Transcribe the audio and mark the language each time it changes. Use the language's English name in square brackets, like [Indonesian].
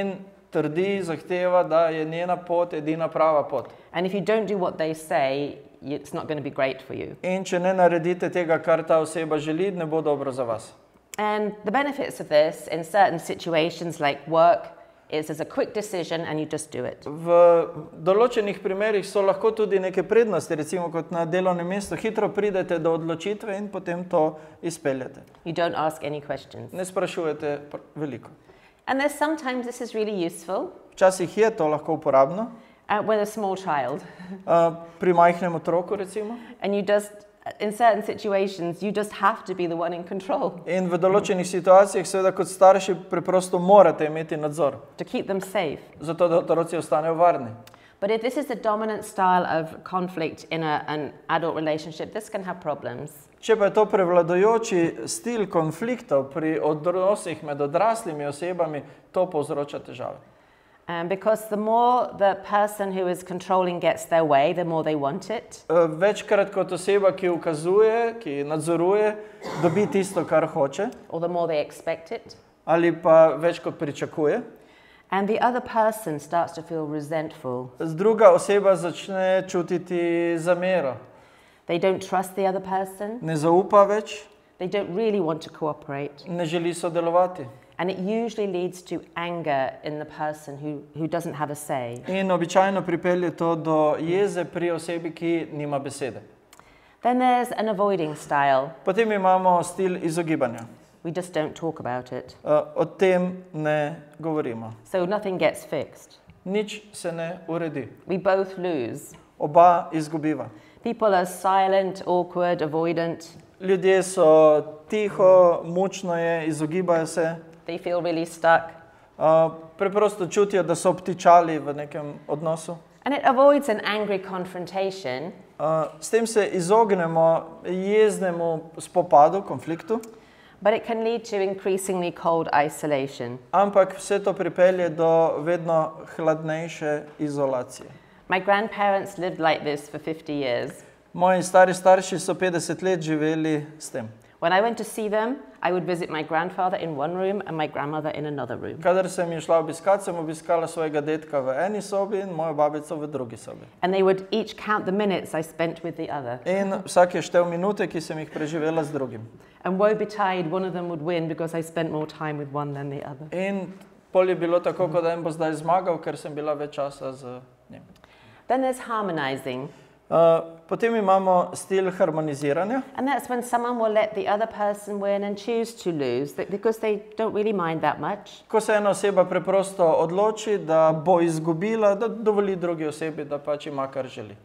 [Slovenian] in trdi, zahteva, da je njena pot edina prava pot. [English] And if you don't do what they say, it's not going to be great for you. [Slovenian] In če ne naredite tega, kar ta oseba želi, ne bo dobro za vas. [English] And the benefits of this in certain situations like work is there's a quick decision and you just do it. [Slovenian] V določenih primerih so lahko tudi neke prednosti, recimo kot na delovnem mestu, hitro pridete do odločitve in potem to izpeljete. [English] You don't ask any questions. [Slovenian] Ne sprašujete veliko. [English] And there's sometimes this is really useful [Slovenian] Včasih je to lahko uporabno, [English] with a small child. [Slovenian] pri majhnem otroku recimo. [English] And you just, in certain situations, you just have to be the one in control [Slovenian] In v določenih situacijah seveda kot starši preprosto morate imeti nadzor, [English] to keep them safe. [Slovenian] zato da otroci ostanejo varni. [English] But if this is the dominant style of conflict in an adult relationship, this can have problems. [Slovenian] Če pa je to prevladujoči stil konfliktov pri odnosih med odraslimi osebami, to povzroča težave. [English] Because the more the person who is controlling gets their way, the more they want it. [Slovenian] Večkrat kot oseba, ki ukazuje, ki nadzoruje, dobi tisto, kar hoče, [English] Or the more they expect it. [Slovenian] ali pa več kot pričakuje. [English] And the other person starts to feel resentful. [Slovenian] Druga oseba začne čutiti zamero, [English] They don't trust the other person. [Slovenian] ne zaupa več, [English] They don't really want to cooperate. [Slovenian] ne želi sodelovati. [English] And it usually leads to anger in the person who doesn't have a say. [Slovenian] In običajno pripelje to do jeze pri osebi, ki nima besede. [English] Then there's an avoiding style. [Slovenian] Potem imamo stil izogibanja. [English] We just don't talk about it. [Slovenian] O tem ne govorimo. [English] So nothing gets fixed. [Slovenian] Nič se ne uredi. [English] We both lose. [Slovenian] Oba izgubiva. [English] People are silent, awkward, avoidant. [Slovenian] Ljudje so tiho, mučno je, izogibajo se, [English] They feel really stuck. [Slovenian] Preprosto čutijo, da so obtičali v nekem odnosu. [English] And it avoids an angry confrontation. [Slovenian] S tem se izognemo jeznemu spopadu, konfliktu, [English] But it can lead to increasingly cold isolation. [Slovenian] ampak vse to pripelje do vedno hladnejše izolacije. [English] My grandparents lived like this for 50 years. [Slovenian] Moji stari starši so 50 let živeli s tem. [English] When I went to see them, I would visit my grandfather in one room and my grandmother in another room. [Slovenian] Kadar sem jih šla obiskat, sem obiskala svojega dedka v eni sobi in mojo babico v drugi sobi. [English] And they would each count the minutes I spent with the other. [Slovenian] In vsak je štel minute, ki sem jih preživela z drugim. [English] And woe betide, one of them would win because I spent more time with one than the other. [Slovenian] In pol je bilo tako, kot da en bo zdaj zmagal, ker sem bila več časa z njim. [English] Then there's harmonizing. [Slovenian] Potem imamo stil harmoniziranja. [English] And that's when someone will let the other person win and choose to lose because they don't really mind that much. [Slovenian] Ko se ena oseba preprosto odloči, da bo izgubila, da dovoli drugi osebi, da pač ima, kar želi.